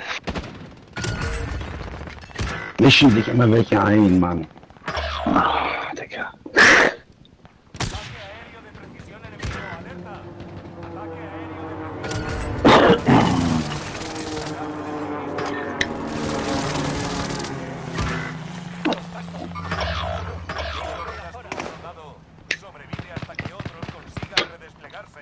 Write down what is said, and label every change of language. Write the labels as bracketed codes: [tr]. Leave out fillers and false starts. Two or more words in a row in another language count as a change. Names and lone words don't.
[de] Mischen sich immer welche ein, Mann. Ah, Digga. [es] Ataque aéreo de precisión enemigo. Alerta. Ataque aéreo de precisión. Soldado, sobrevive hasta que otros consigan redesplegarse.